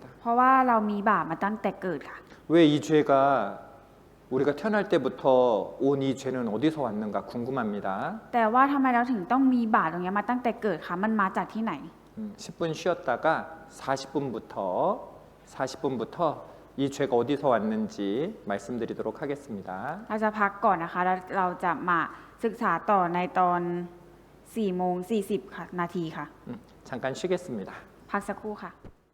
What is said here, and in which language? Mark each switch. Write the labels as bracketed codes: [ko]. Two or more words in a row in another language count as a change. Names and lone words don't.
[th] เพราะว่าเรามีบาปมาตั้งแต่เกิดค่ะ [ko] 왜 이 죄가 우리가 태어날 때부터 온 이 죄는 어디서 왔는가 궁금합니다. [th] แต่ว่าทำไมเราถึงต้องมีบาปตรงนี้มาตั้งแต่เกิดคะมันมาจากที่ไหน [ko] 10분 쉬었다가 40분부터 이 죄가 어디서 왔는지 말씀드리도록 하겠습니다. [th] เราจะพักก่อนนะคะแล้วเราจะมาศึกษาต่อในตอน4:40 ค่ะนาทีค่ะ [ko] 잠깐 쉬겠습니다. [th] พักสักครู่ค่ะ